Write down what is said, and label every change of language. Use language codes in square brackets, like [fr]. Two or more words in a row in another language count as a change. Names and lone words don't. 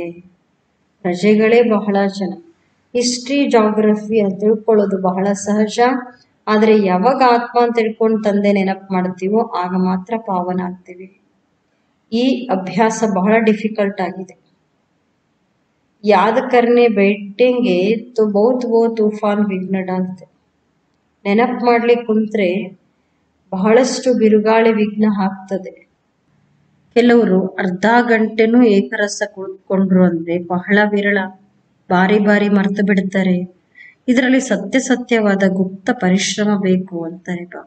[kn] ಪ್ರಜೆಗಳೇ ಬಹಳ ಜನ. [en] history geography [kn] ಅಂತ ತಿಳ್ಕೊಳ್ಳೋದು ಬಹಳ ಸಹಜ. ಆದರೆ ಯಾವಾಗ ಆತ್ಮ ಅಂತ ತಿಳ್ಕೊಂಡು ತಂದೆ ನೆನಪು ಮಾಡ್ತೀವೋ ಆಗ ಮಾತ್ರ ಪಾವನ ಆಗ್ತೀವಿ. ಈ ಅಭ್ಯಾಸ ಬಹಳ ಡಿಫಿಕಲ್ಟ್ ಆಗಿದೆ. [hi] याद करने बैठेंगे तो बहुत तूफ़ान विघ्न डालते. [kn] ನೆನಪು ಮಾಡ್ಲಿಕ್ಕೆ ಕುಂತ್ರೆ ಬಹಳಷ್ಟು ಬಿರುಗಾಳಿ ವಿಘ್ನ ಹಾಕ್ತದೆ. ಕೆಲವರು ಅರ್ಧ ಗಂಟೆನೂ ಏಕರಸ ಕುಳಿತುಕೊಂಡ್ರು ಅಂದ್ರೆ ಬಹಳ ವಿರಳ. ಬಾರಿ ಬಾರಿ ಮರ್ತು ಬಿಡ್ತಾರೆ. ಇದರಲ್ಲಿ ಸತ್ಯವಾದ ಗುಪ್ತ ಪರಿಶ್ರಮ ಬೇಕು ಅಂತಾರೆ ಬಾಬಾ.